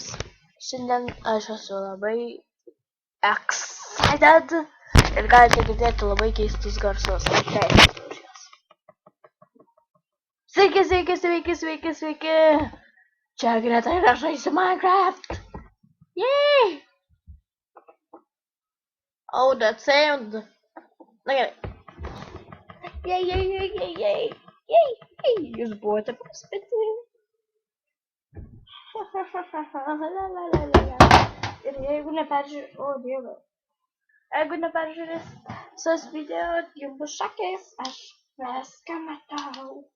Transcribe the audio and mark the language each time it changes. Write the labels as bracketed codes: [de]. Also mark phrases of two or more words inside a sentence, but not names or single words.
[lt] Šiandien aš esu labai excited ir galite girdėti labai keistus garsus. Sveiki, sveiki, sveiki, sveiki, sveiki. Čia Greta ir aš žaisiu Minecraft. [en] Yay! Oh, that sound. [lt] Na gerai. Yay. Jūs buvote paspėti. Ir jeigu neperžiūrės, jeigu neperžiūrės sos video, jums bus šakės, aš viską matau.